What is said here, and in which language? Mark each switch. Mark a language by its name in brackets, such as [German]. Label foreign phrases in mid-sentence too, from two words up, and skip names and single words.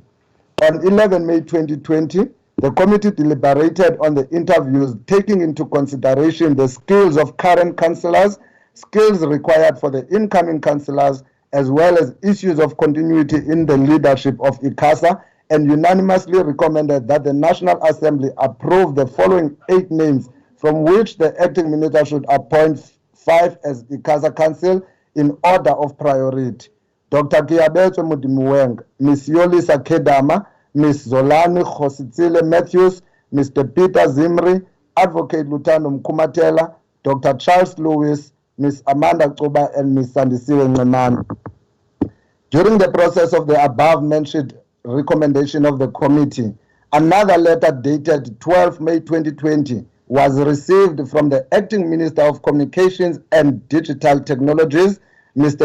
[English] On 11 May 2020, the committee deliberated on the interviews, taking into consideration the skills of current councillors, skills required for the incoming councillors, as well as issues of continuity in the leadership of ICASA, and unanimously recommended that the National Assembly approve the following 8 names, from which the acting minister should appoint 5 as ICASA council in order of priority. Dr. Kiabetso Mudimuweng, Ms. Yolisa Kedama, Ms. Zolani Khositsile Matthews, Mr. Peter Zimri, Advocate Lutando Mkumatela, Dr. Charles Lewis, Ms. Amanda Tsuba, and Ms. Sandisiwe Nxemane. During the process of the above-mentioned recommendation of the committee, another letter dated 12 May 2020 was received from the Acting Minister of Communications and Digital Technologies, Mr.